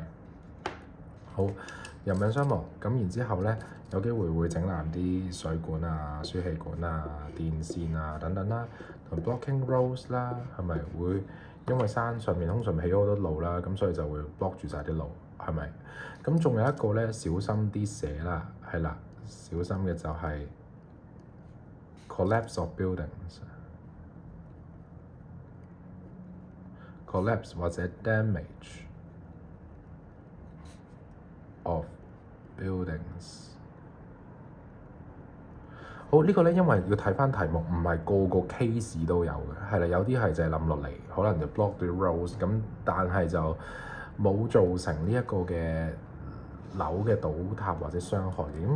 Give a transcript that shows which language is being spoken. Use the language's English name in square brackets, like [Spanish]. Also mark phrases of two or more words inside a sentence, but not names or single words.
[Cantonese] 好，人命傷亡，咁然之後咧有機會會整爛啲水管啊、輸氣管啊、電線啊等等啦，同 [English] blocking roads [Cantonese] 啦，係咪會因為山上面通常起咗好多路啦，咁所以就會 block 住晒啲路，係咪？咁仲有一個咧，小心啲寫啦，係啦，小心嘅就係 [English] collapse of buildings， [Cantonese] collapse 或者 [English] damage of buildings。 [Cantonese] 好，呢個咧，因為要睇翻題目，唔係個個 case 都有嘅，係啦，有啲係就係冧落嚟，可能就 block 啲 roads，咁但係就冇造成呢一個嘅樓嘅倒塌或者傷害嘅。